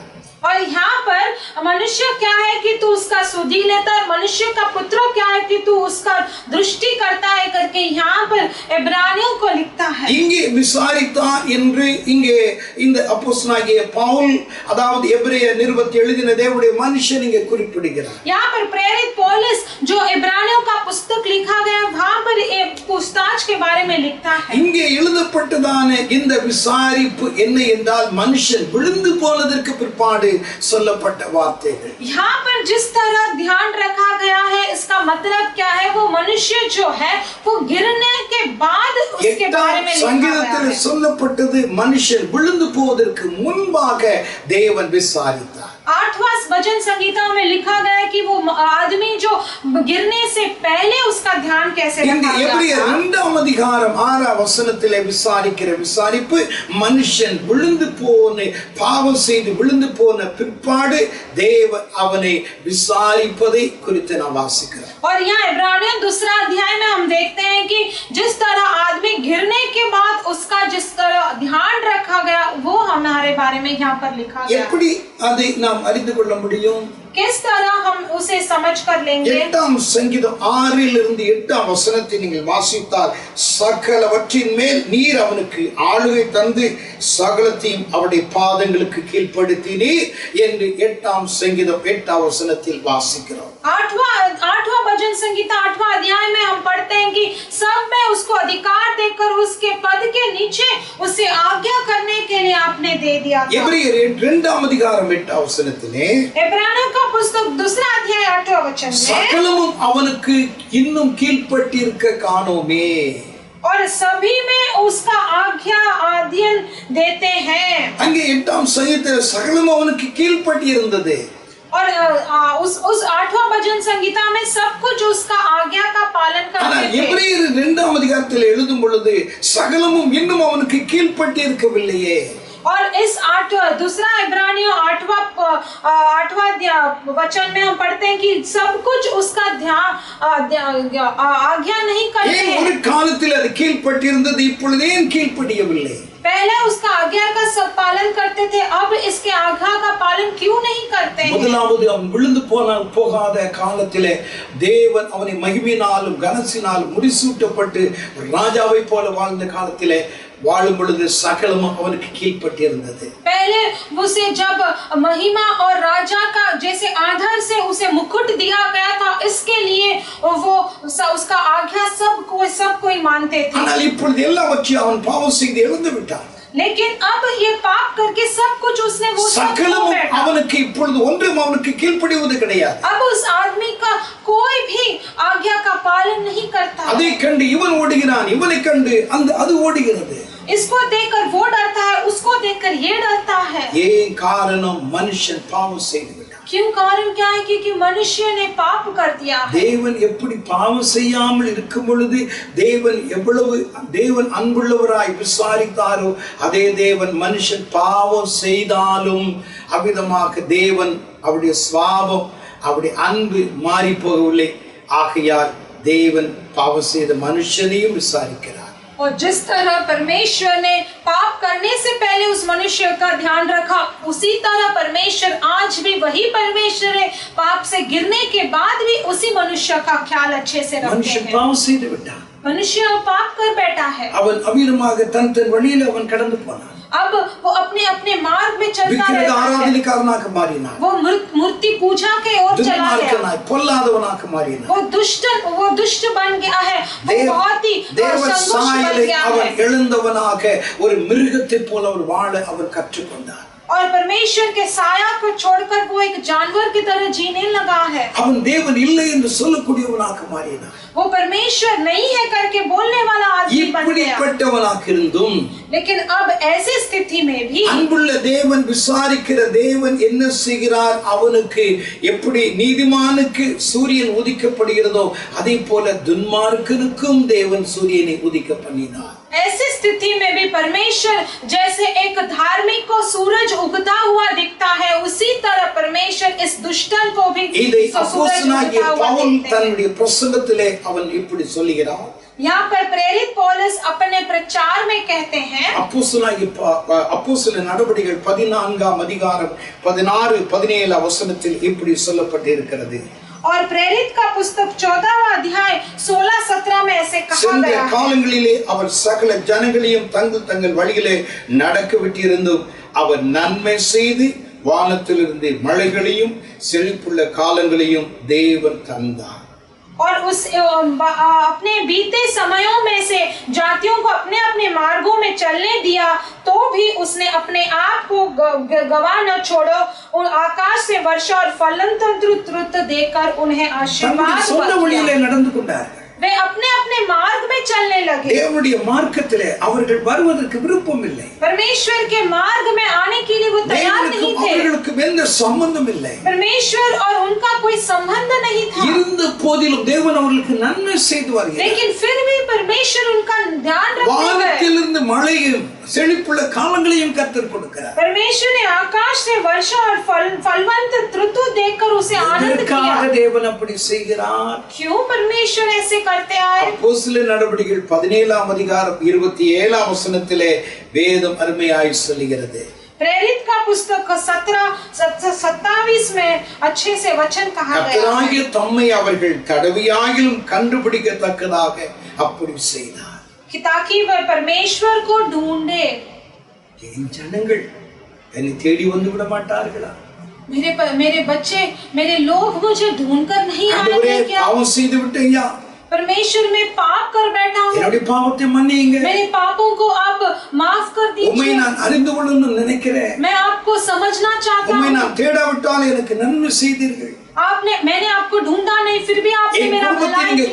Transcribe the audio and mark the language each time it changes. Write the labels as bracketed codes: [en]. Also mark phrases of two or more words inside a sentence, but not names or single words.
[hi] और यहाँ पर मनुष्य क्या है कि तू उसका सुधि लेता है, मनुष्य का पुत्र क्या है कि तू उसका दृष्टि करता है करके यहाँ पर इब्रानियों को लिखता है। [ta] இங்கே விசாரித்தா என்று இங்கே இந்த அப்போஸ்தலனாகிய பவுல் அதாவது எபிரேய நிருபத்தில் எழுதின தேவனுடைய மனுஷன் இங்கே குறிப்பிடுகிறார். [hi] यहाँ पर प्रेरित पौलुस जो इब्रानियों का पुस्तक लिखा गया वहाँ पर एक पूछताछ के बारे में लिखता है। [ta] இங்கே எழுதப்பட்டதான இந்த விசாரிப்பு என்ன என்றால் மனுஷன் விழுந்து போனதற்கு பிற்பாடு சொல்லப்பட்ட வார்த்தைகள். [hi] यहाँ पर जिस तरह ध्यान रखा गया है इसका मतलब क्या है, वो मनुष्य जो है वो गिरने के बाद उसके बारे में लिखा गया है। [ta] சங்கீதத்தில் சொல்லப்பட்டது மனுஷன் விழுந்து போவதற்கு முன்பாக தேவன் விசாரித்தார். [hi] 8वां भजन संगीता में लिखा गया है कि वो आदमी जो गिरने से पहले उसका ध्यान कैसे रखा गया। [ta] எபிரேயர் 2ஆம் அதிகாரம் 6ஆம் வசனத்திலே விசாரிக்கிற விசாரிப்பு மனுஷன் விழுந்து போன பாவம் செய்து விழுந்து போன பிற்பாடு தேவன் அவனை விசாரிப்பதை குறித்து நாம் வாசிக்கிறோம். [hi] और यहाँ इब्रानियों 2 अध्याय में हम देखते हैं कि जिस तरह आदमी गिरने के बाद उसका जिस तरह ध्यान रखा गया वो हमारे बारे में यहाँ पर लिखा गया। [ta] எப்படி அதை நாம் அறிந்து கொள்ள முடியும்? [hi] किस तरह हम उसे समझ कर लेंगे? [ta] 8ஆம் சங்கீதம் 6லிருந்து 8ஆம் வசனத்தை நீங்கள் வாசித்தால் சகலவற்றின் மேல் நீர் அவனுக்கு ஆளுகை தந்து சகலத்தையும் அவருடைய பாதங்களுக்கு கீழ்ப்படுத்தினீர் என்று 8ஆம் சங்கீதம் 8ஆம் வசனத்தில் வாசிக்கிறோம். [hi] 8वां भजन संगीता 8वां अध्याय में हम पढ़ते हैं कि सब में उसको अधिकार देकर उसके पद के नीचे उसे आज्ञा करने के लिए आपने दे दिया था। [ta] எபிரேயர் 2ஆம் அதிகாரம் 8ஆம் வசனத்திலே [hi] इब्रानियों का पुस्तक 2 अध्याय 8वां वचन में [ta] சகலமும் அவனுக்கு இன்னும் கீழ்ப்பட்டிருக்க காணோமே, [hi] और सभी में उसका आज्ञा अध्ययन देते हैं। [ta] அங்கே 8ஆம் சங்கீதத்தில் சகலமும் அவனுக்கு கீழ்ப்பட்டி இருந்தது. [hi] और उस 8वां भजन संगीता में सब कुछ उसका आज्ञा का पालन [ta] ஆனால் [hi] करते थे। [ta] எபிரேயர் 2ஆம் அதிகாரத்தில் எழுதும் பொழுது சகலமும் இன்னும் அவனுக்கு கீழ்ப்பட்டி இருக்கவில்லையே. [hi] और इस 2 इब्रानियों 8वां वचन में हम पढ़ते हैं कि सब कुछ उसका आज्ञा नहीं करते हैं। [ta] ஒரு காலத்தில் அது கீழ்ப்பட்டி இருந்தது, இப்பொழுது ஏன் கீழ்ப்படியவில்லை? [hi] पहले उसका आज्ञा का सब पालन करते थे, अब इसके आज्ञा का पालन क्यों नहीं करते हैं? [ta] முதலாவது அவன் விழுந்து போகாத காலத்திலே தேவன் அவனை மகிமையினாலும் கனத்தினாலும் முடிசூட்டப்பட்டு ராஜாவை போல வாழ்ந்த காலத்திலே வாழும் பொழுது சகலமும் அவனுக்கு கீழ்ப்பட்டு இருந்தது. [hi] पहले उसे जब महिमा और राजा का जैसे आधार से उसे मुकुट दिया गया था, इसके लिए वो उसका आज्ञा सब कोई मानते थे। [ta] ஆனால் இப்பொழுது எல்லாவற்றையும் அவன் பாவம் செய்து இழந்து விட்டான். [hi] लेकिन अब ये पाप करके सब कुछ उसने वो सब खो [ta] சகலமும் [hi] बैठा। [ta] அவனுக்கு இப்பொழுது ஒன்றும் அவனுக்கு கீழ்ப்படிவது கிடையாது. [hi] अब उस आदमी का कोई भी आज्ञा का पालन नहीं करता। [ta] அதை கண்டு இவன் ஓடுகிறான், இவனை கண்டு அது ஓடுகிறது. [hi] इसको देखकर वो डरता है, उसको देखकर ये डरता है। [ta] ஏன் காரணம்? மனுஷன் பாவம் செய்து விட்டான். [hi] क्यों? कारण क्या है? क्योंकि मनुष्य ने पाप कर दिया है। [ta] தேவன் எப்படி பாவம் செய்யாமல் இருக்கும் பொழுது தேவன் எவ்வளவு தேவன் அன்புள்ளவராய் விசாரித்தாரோ அதே தேவன் மனுஷன் பாவம் செய்தாலும் அவ்விதமாக தேவன் அவருடைய சுபாவம் அவருடைய அன்பு மாறி போகவில்லை. ஆகையால் தேவன் பாவம் செய்த மனுஷனையும் விசாரிக்கிறார். [hi] और जिस तरह परमेश्वर ने पाप करने से पहले उस मनुष्य का ध्यान रखा, उसी तरह परमेश्वर आज भी वही परमेश्वर है, पाप से गिरने के बाद भी उसी मनुष्य का ख्याल अच्छे से रखते [ta] மனுஷன் [hi] हैं। [ta] பாவம் செய்து விட்டான். [hi] मनुष्य पाप कर बैठा है। [ta] அவன் அமீரமாக தன் வழியில அவன் கடந்து போனான். [hi] अब वो अपने अपने मार्ग में चलता रहता है। [ta] ஆராதனைக்காரனாக மாறினான். [hi] वो मूर्ति पूजा के ओर चला गया। [ta] பொல்லாதவனாக மாறினான். [hi] वो दुष्ट बन गया है। वो बहुत ही संघर्ष बन गया है। [ta] அவன் எழுந்தவனாக ஒரு மிருகத்தைப் போல ஒரு வாழ அவன் கற்றுக்கொண்டான். [hi] और परमेश्वर के साया को छोड़कर वो एक जानवर की तरह जीने लगा है। [ta] அவன் தேவன் இல்லை என்று சொல்லக்கூடியவனாக மாறினான். [hi] वो परमेश्वर नहीं है करके बोलने वाला आदमी बन गया। [ta] இப்படிப்பட்டவனாக இருந்தும் [hi] लेकिन अब ऐसी स्थिति में भी [ta] அன்புள்ள தேவன் விசாரிக்கிற தேவன் என்ன செய்கிறார்? அவனுக்கு எப்படி நீதிமானுக்கு சூரியன் உதிக்கப்படுகிறதோ அதே போல துன்மார்க்கனுக்கும் தேவன் சூரியனை உதிக்க பண்ணினார். [hi] ऐसी स्थिति में भी परमेश्वर जैसे एक धार्मिक को सूरज उगता हुआ दिखता है, उसी तरह परमेश्वर इस दुष्टन को भी [ta] இதை [hi] सूरज [ta] அப்போஸ்தலனாகிய [hi] उगता हुआ [ta] பவுல் [hi] देखते हैं। [ta] தன்னுடைய பிரசங்கத்திலே அவன் இப்படி சொல்லுகிறான். [hi] यहाँ पर प्रेरित पौलुस अपने प्रचार में कहते हैं, [ta] அப்போஸ்தல நடவடிக்கைகள் 14ஆம் அதிகாரம் 16 17 வசனத்தில் இப்படி சொல்லப்பட்டிருக்கிறது. [hi] और प्रेरित का पुस्तक 14वां अध्याय 16-17 में ऐसे कहा गया है। [ta] காலங்களிலே அவர் சகல ஜனங்களையும் தங்கள் வழியிலே நடக்க விட்டிருந்தும் அவர் நன்மை செய்து வானத்திலிருந்து மழைகளையும் செழிப்புள்ள காலங்களையும் தேவன் தந்தார். [hi] और उस अपने बीते समयों में से जातियों को अपने अपने मार्गों में चलने दिया, तो भी उसने अपने आप को गवा न छोड़ो और आकाश से वर्षा और फलन तंत्र देकर उन्हें आशीर्वाद। वे अपने अपने मार्ग में चलने लगे। [ta] தேவனுடைய மார்க்கத்திலே அவர்கள் வருவதற்கு விருப்பம் இல்லை. [hi] परमेश्वर के मार्ग में आने के लिए वो तैयार नहीं थे। [ta] அவர்களுக்கு எந்த சம்பந்தம் இல்லை. [hi] परमेश्वर और उनका कोई संबंध नहीं था। [ta] இருந்த போதிலும் தேவன் அவர்களுக்கு நன்மை செய்து வருகிறார். [hi] लेकिन फिर भी परमेश्वर उनका ध्यान रखते हैं। [ta] வானத்திலிருந்து மழையும் செழிப்புள்ள காலங்களையும் கர்த்தர் கொடுக்கிறார். [hi] परमेश्वर ने आकाश से वर्षा और फलवंत ऋतु देकर उसे आनंद किया। [ta] தேவன் அப்படி செய்கிறார். [hi] क्यों परमेश्वर ऐसे करते आए? [ta] அப்போஸ்தல நடவடிக்கைகள் 17ஆம் அதிகாரம் 27ஆம் வசனத்திலே வேதம் அருமையாய் சொல்லுகிறது. [hi] प्रेरित का पुस्तक 17-27 में अच्छे से वचन कहा गया है। [ta] கர்த்தராகிய தம்மை அவர்கள் தடவியாகிலும் கண்டுபிடிக்கத்தக்கதாக அப்படி செய்தார். [hi] ताकि वह परमेश्वर को ढूंढे। [ta] என் ஜனங்கள் என்னை தேடி வந்து விட மாட்டார்களா? [hi] मेरे बच्चे, मेरे लोग मुझे ढूंढकर नहीं आएंगे क्या? [ta] பாவம் செய்து விட்டேயா? [hi] परमेश्वर में पाप कर बैठा हूँ। [ta] என்னுடைய பாவத்தை மன்னியுங்க. [hi] मेरे पापों को आप माफ कर दीजिए। [ta] உம்மை நான் அறிந்து கொள்ளணும்னு நினைக்கிறேன். [hi] मैं आपको समझना चाहता हूँ। [ta] உம்மை நான் தேடாவிட்டால் எனக்கு நன்மை செய்தீர்கள். [hi] मैंने आपको ढूंढा नहीं, फिर भी आपने मेरा भलाई किया।